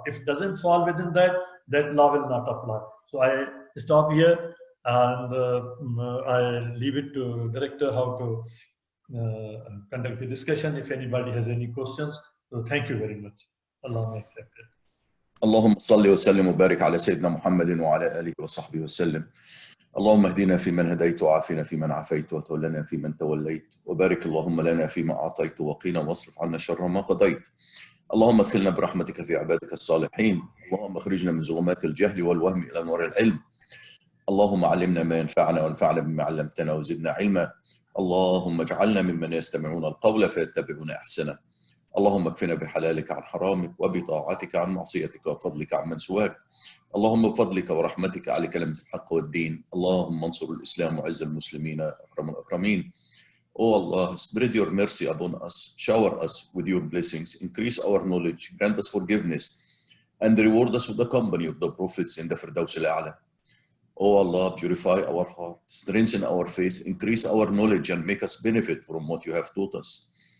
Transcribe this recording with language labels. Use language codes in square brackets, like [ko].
[en] If it doesn't fall within that law will not apply. So I stop here. And I leave it to director how to conduct the discussion if anybody has any questions. So thank you very much. Allah may accept it. [ar] اللهم صل وسلم وبارك على سيدنا محمد وعلى آله وصحبه وسلم. اللهم اهدنا فيمن هديت وعافنا فيمن عافيت وتولنا فيمن توليت وبارك اللهم لنا فيما أعطيت وقنا واصرف عنا شر ما قضيت. اللهم ادخلنا برحمتك في عبادك الصالحين. اللهم اخرجنا من ظلمات الجهل والوهم إلى نور العلم. اللهم علمنا ما ينفعنا وانفعنا بما علمتنا وزدنا علما. اللهم اجعلنا ممن يستمعون القول فيتبعون أحسنه. اللهم اكفنا بحلالك عن حرامك وبطاعتك عن معصيتك وفضلك عن من سواك. اللهم بفضلك ورحمتك على كلمة الحق والدين. اللهم انصر الإسلام وعز المسلمين أكرم الأكرمين. [en] Oh Allah, spread your mercy upon us, shower us with your blessings, increase our knowledge, grant us forgiveness, and reward us with the company of the prophets in the Firdaus al-A'la. Oh Allah, purify our heart, strengthen our faith, increase our knowledge, and make us benefit from what you have taught us.